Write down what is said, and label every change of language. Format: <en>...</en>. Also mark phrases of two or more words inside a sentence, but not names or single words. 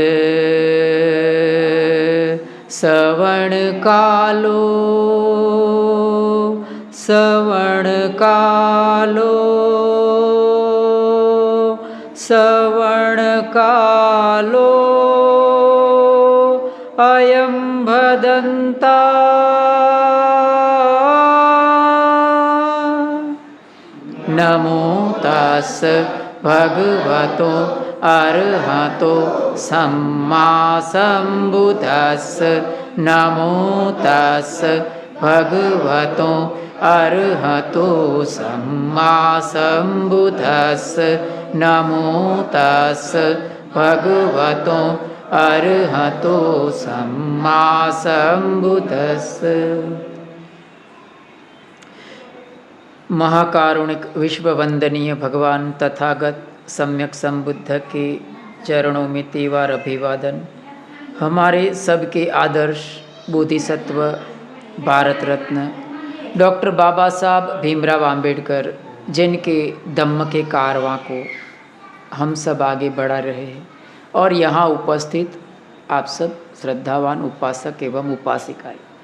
<pi>श्रवणकालो श्रवणकालो श्रवणकालो अयं भदन्ता नमो तस् भगवतो अरहतो सम्मा सम्बुद्धस्स नमो तस् भगवतो अरहतो सम्मा सम्बुद्धस्स नमो तस् भगवतो अरहतो सम्मा सम्बुद्धस्स।</pi> <hi>महाकारुणिक विश्व वंदनीय भगवान तथागत सम्यक संबुद्ध के चरणों में तीव्र अभिवादन। हमारे सबके आदर्श बोधिसत्व भारत रत्न डॉक्टर बाबा साहब भीमराव अंबेडकर, जिनके धम्म के कारवां को हम सब आगे बढ़ा रहे हैं, और यहाँ उपस्थित आप सब श्रद्धावान उपासक एवं उपासिकाएं।</hi>